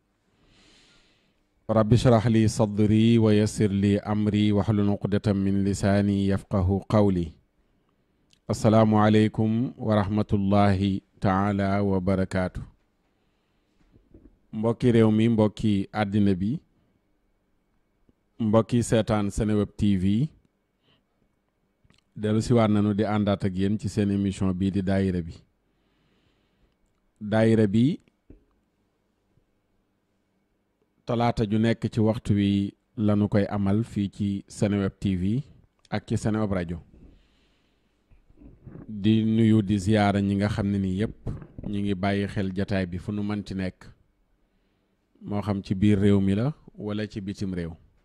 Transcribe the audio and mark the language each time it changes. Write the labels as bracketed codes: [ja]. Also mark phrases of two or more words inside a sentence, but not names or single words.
[ar] رب اشرح لي صدري ويسر لي أمري واحلل عقدة من لساني يفقه قولي السلام عليكم ورحمة الله تعالى وبركاته [wo] mbokki réew mi mbokki àddina bi mbokki seetaan Seneweb TV dellu siwaat nañu di àndaat ak yéen ci seen émission bii di daayira bi talaata ju nekk ci waxtu wi lañu koy amal fii ci Seneweb TV ak ci Seneweb rajo di nuyu di ziyaara ñi nga xam ne ni yépp ñi ngi bàyyi xel jataay bi fu nu mënti nekk moo xam ci biir réew mi la wala ci bitim réew